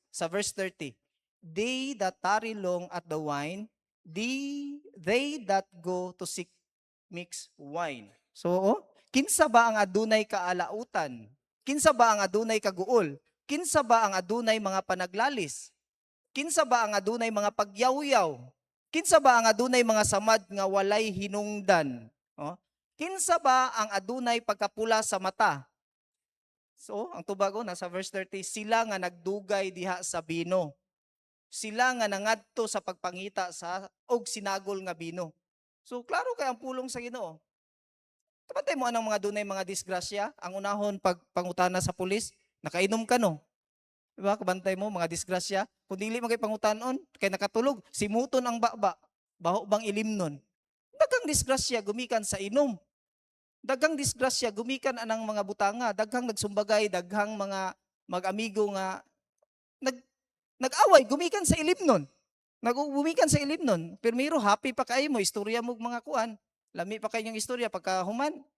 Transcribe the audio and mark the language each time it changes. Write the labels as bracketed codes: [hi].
[en] Sa verse 30, they that tarry long at the wine, they that go to seek mix wine. [ceb] So, kinsa ba ang adunay kaalautan? Kinsa ba ang adunay kaguol? Kinsa ba ang adunay mga panaglalis? Kinsa ba ang adunay mga pagyawyaw? Kinsa ba ang adunay mga samad nga walay hinungdan? Oh? Kinsa ba ang adunay pagkapula sa mata? So, ang tubago nasa verse 30, sila nga nagdugay diha sa bino. Sila nga nangadto sa pagpangita sa og sinagol nga bino. So, klaro kay ang pulong sa Ginoo. Kapatay mo anang mga dunay mga disgrasya, ang unahon pagpangutana sa pulis, nakainom ka no. Diba? Kabantay mo mga disgrasya. Kung dili magay pangutanon, kay nakatulog, simuton ang baba, baho bang ilimnon. Daghang disgrasya gumikan sa inom. Daghang disgrasya gumikan anang mga butanga, daghang nagsumbagay, daghang mga mag-amigo nga nag nag-away gumikan sa ilimnon. Nagugumikan sa ilimnon. Primero happy pa kayo mo istorya mo mga kuan. Lami pa kayong istorya pagka human.